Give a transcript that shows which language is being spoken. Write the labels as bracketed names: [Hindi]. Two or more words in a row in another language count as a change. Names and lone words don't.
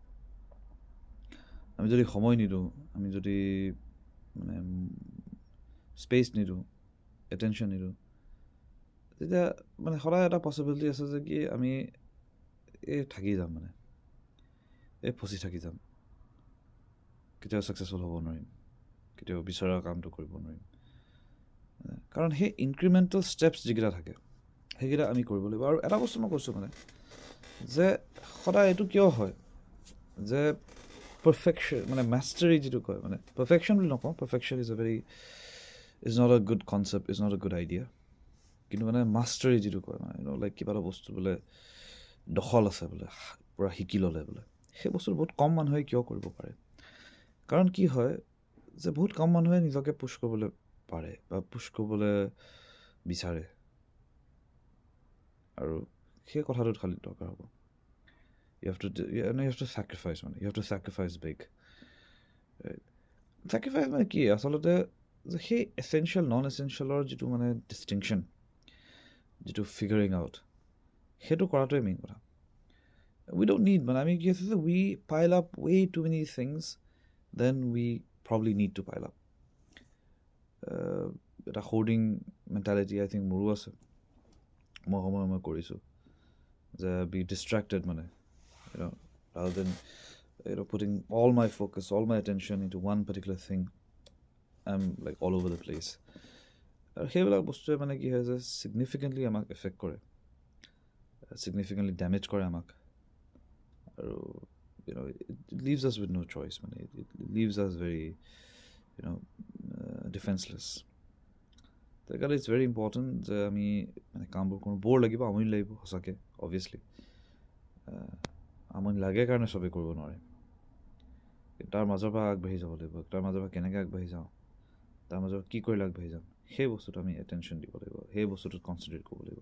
[Assamese] আমি যদি সময় নিদিওঁ, আমি যদি মানে স্পেচ নিদিওঁ, এটেনশ্যন নিদিওঁ, তেতিয়া মানে সদায় এটা পচিবিলিটি আছে যে কি আমি থাকি যাম, মানে ফচি থাকি যাম, কেতিয়াও ছাকচেছফুল হ'ব নোৱাৰিম, কেতিয়াও বিচৰা কামটো কৰিব নোৱাৰিম। কাৰণ সেই ইনক্ৰিমেণ্টেল ষ্টেপছ যিকেইটা থাকে সেইকেইটা আমি কৰিব লাগিব। আৰু এটা বস্তু মই কৈছোঁ মানে যে সদায় এইটো কিয় হয় যে পাৰফেকশ্যন মানে মাষ্টাৰী যিটো কয়, মানে পাৰফেকশ্যন বুলি নকওঁ, [English] perfection is not a good concept, is not a good idea, [Assamese] কিন্তু মানে মাষ্টাৰী যিটো কয় মানে লাইক কিবা এটা বস্তু বোলে দখল আছে বোলে, পূৰা শিকি ল'লে বোলে, সেই বস্তুটো বহুত কম মানুহে কিয় কৰিব পাৰে? কাৰণ কি হয় যে বহুত কম মানুহে নিজকে পুছ কৰিবলৈ পাৰে বা পুছ কৰিবলৈ বিচাৰে, আৰু সেই কথাটোত খালি দৰকাৰ হ'ব। [English] You have to sacrifice, মানে you have to sacrifice big. [Assamese] Sacrifice মানে কি আচলতে সেই এচেঞ্চিয়েল নন এচেঞ্চিয়েলৰ যিটো মানে ডিষ্টিংশ্যন, যিটো [English] figuring out, [Assamese] সেইটো কৰাটোৱে মেইন কথা। [English] We don't need, [Assamese] মানে আমি কি আছে যে [English] we pile up way too many things than we probably need to pile up. এটা hoarding mentality I think [Assamese] মোৰো আছে, মই কৰিছোঁ যে [English] be distracted, [Assamese] মানে [English] rather than putting all my focus, all my attention into one particular thing, I'm like all over the place. [Assamese] আৰু সেইবিলাক বস্তুৱে মানে কি হয় যে ছিগনিফিকেণ্টলি আমাক এফেক্ট কৰে, ছিগনিফিকেণ্টলি ডেমেজ কৰে আমাক, আৰু [English] it leaves us with no choice, [Assamese] মানে [English] it leaves us very defenseless. [Assamese] সেইকাৰণে [English] it's very important [Assamese] যে আমি মানে কামবোৰ কৰোঁ। বৰ লাগিব, আমনি লাগিব সঁচাকৈ, অভিয়াছলি আমনি লাগে কাৰণে চবেই কৰিব নোৱাৰে, তাৰ মাজৰ পৰা আগবাঢ়ি যাব লাগিব। তাৰ মাজৰ পৰা কেনেকৈ আগবাঢ়ি যাওঁ, তাৰ মাজৰ পৰা কি কৰিলে আগবাঢ়ি যাম, সেই বস্তুটো আমি এটেনশ্যন দিব লাগিব, সেই বস্তুটোত কনচেনট্ৰেট কৰিব লাগিব।